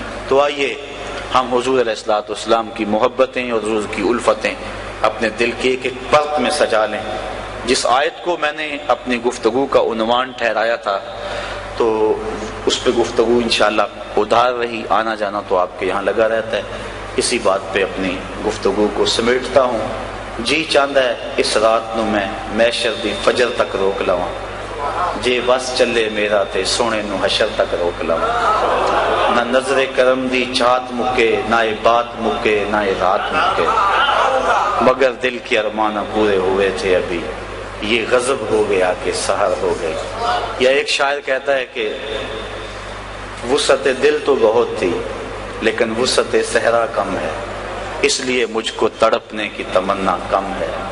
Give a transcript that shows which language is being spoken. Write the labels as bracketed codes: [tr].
[ur] تو آئیے ہم حضور علیہ الصلوۃ والسلام کی محبتیں اور حضور کی الفتیں اپنے دل کے ایک ایک پرت میں سجا لیں. جس آیت کو میں نے اپنی گفتگو کا عنوان ٹھہرایا تھا تو اس پہ گفتگو انشاءاللہ ادھار رہی, آنا جانا تو آپ کے یہاں لگا رہتا ہے. اسی بات پہ اپنی گفتگو کو سمیٹتا ہوں. [pa] جی چاہتا ہے اس رات نو میں محشر دی فجر تک روک لواں, جے بس چلے میرا تے سونے نو حشر تک روک لواں. نہ نظر کرم دی چاہت مکے, نہ بات مکے, نہ رات مکے, [ur] مگر دل کے ارمان پورے ہوئے تھے ابھی, یہ غضب ہو گیا کہ سحر ہو گئی. یا ایک شاعر کہتا ہے کہ وسعت دل تو بہت تھی لیکن وسعت صحرا کم ہے, اس لیے مجھ کو تڑپنے کی تمنا کم ہے.